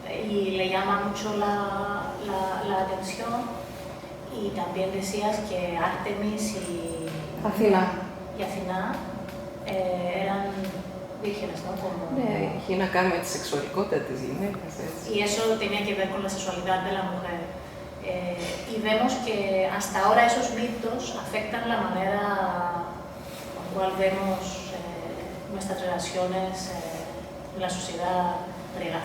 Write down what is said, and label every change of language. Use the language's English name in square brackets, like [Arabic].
[Spanish] y le llama mucho la atención. Y también decías que Artemis y Αθηνά eran vírgenes, ¿no? Como... [Greek] Έχει να κάνει με τη σεξουαλικότητα της γυναίκας, έτσι. [Spanish] Y eso tenía que ver con la sexualidad de la mujer. Y vemos que hasta ahora esos mitos afectan la manera con la cual vemos nuestras relaciones en la sociedad griega.